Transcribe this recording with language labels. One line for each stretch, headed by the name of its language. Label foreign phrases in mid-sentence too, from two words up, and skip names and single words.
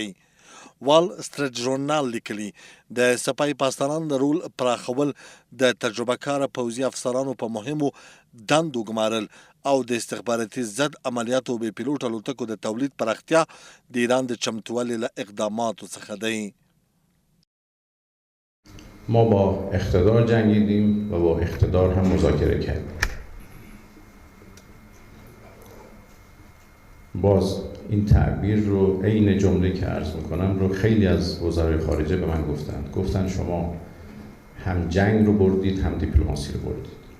Pashto: وال سټریټ ژورنال لیکلي د سپای پاسدارانو د رول پراخول د تجربه کاره پوځي افسرانو په مهمو دندو ګمارل او د استخباراتي ضد عملیاتو او بې پیلوټ الوتکو د تولید پراختیا د ایران د چمتووالي له اقداماتو څخه دی.
Persian: ما با اقتدار جنگیدیم و با اقتدار هم مذاکره کردیم. باز این تعبیر رو عین جمله که عرض میکنم رو خیلی از وزرای خارجه به من گفتن شما هم جنگ رو بردید هم دیپلماسی رو بردید.